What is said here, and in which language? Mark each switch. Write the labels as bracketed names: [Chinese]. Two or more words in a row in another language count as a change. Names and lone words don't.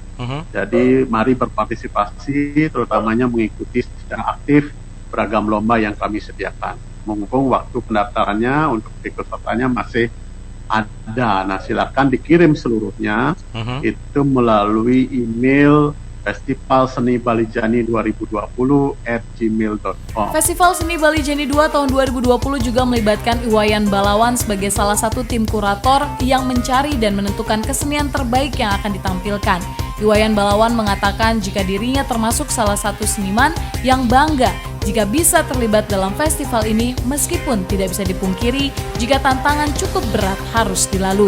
[Indonesian] Jadi mari berpartisipasi, terutamanya mengikuti secara aktif beragam lomba yang kami sediakan. Mumpung waktu pendaftarannya untuk ikut sertanya masih ada. Nah, silakan dikirim seluruhnya itu melalui email Festival Seni Bali Jani 2020@gmail.com. Festival Seni Bali Jani 2 tahun 2020 juga melibatkan Iwayan Balawan sebagai salah satu tim kurator yang mencari dan menentukan kesenian terbaik yang akan ditampilkan. Iwayan Balawan mengatakan jika dirinya termasuk salah satu seniman yang bangga jika bisa terlibat dalam festival ini, meskipun tidak bisa dipungkiri jika tantangan cukup berat harus dilalui.